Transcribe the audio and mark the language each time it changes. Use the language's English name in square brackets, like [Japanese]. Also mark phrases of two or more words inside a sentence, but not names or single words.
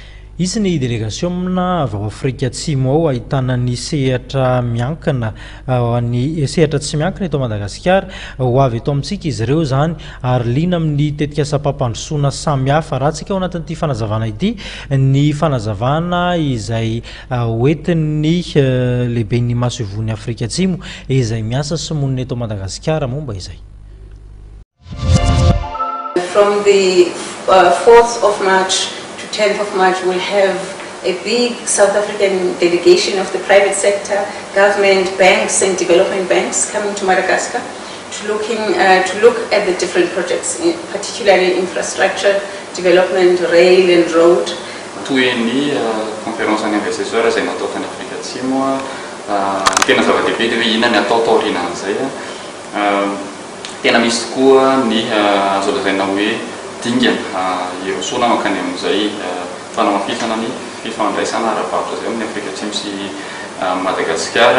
[Malagasy] Izy ny délégation amina avy ao Afrika Atsimo ao ahitana ny sehatra miankina ny sehatra tsy miankina eto Madagasikara ho avy eto amintsika izy ireo zany ary liana amin'ny tetika sapapandrosoana samihafa raha tsika ao anatin'ity fanazavana ity ny fanazavana izay hoentin'ny lehiben'ny maso ivony Afrika Atsimo izay miasa sy monina eto Madagasikara momba izay. [English] From the 4th of March 10th of March, we'll have a big South African delegation of the private sector, government, banks and development banks coming to Madagascar to look at the different projects, particularly infrastructure, development, rail and road. [Malagasy] Toy ny [French] conférence investisseurs [Malagasy] izay natao tany Afrika Atsimo tena zava-dehibe dia hoe inona ny atao taorian'izay tena misy tokoa ny azo lazaina hoe dingana irosoana mankany amin'izay fanamafisana ny fifandraisana ara-barotra izay amin'ny Afrika Atsimo sy Madagasikara.